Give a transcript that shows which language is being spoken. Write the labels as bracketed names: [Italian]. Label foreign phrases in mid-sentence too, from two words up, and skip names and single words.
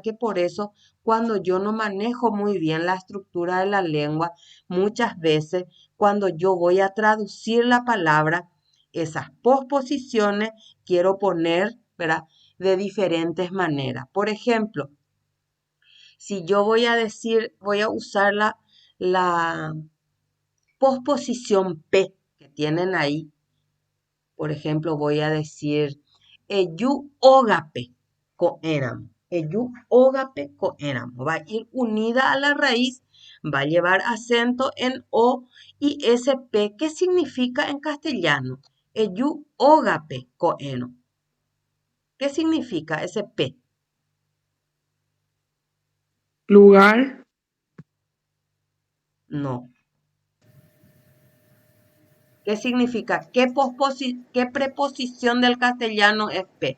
[Spanish] Que por eso, cuando yo no manejo muy bien la estructura de la lengua, muchas veces cuando yo voy a traducir la palabra, esas posposiciones quiero poner, ¿verdad? De diferentes maneras. Por ejemplo, si yo voy a decir, voy a usar la posposición P que tienen ahí. Por ejemplo, voy a decir, [Guarani] Eyu ógape coéramo. Eyu ógape coéramo. [Spanish] Va a ir unida a la raíz, va a llevar acento en O y ese P, ¿qué significa en castellano? [Guarani] Eyu ógape coeno. [Spanish] ¿Qué significa ese P? Lugar, No. ¿Qué significa? ¿Qué preposición del castellano es P?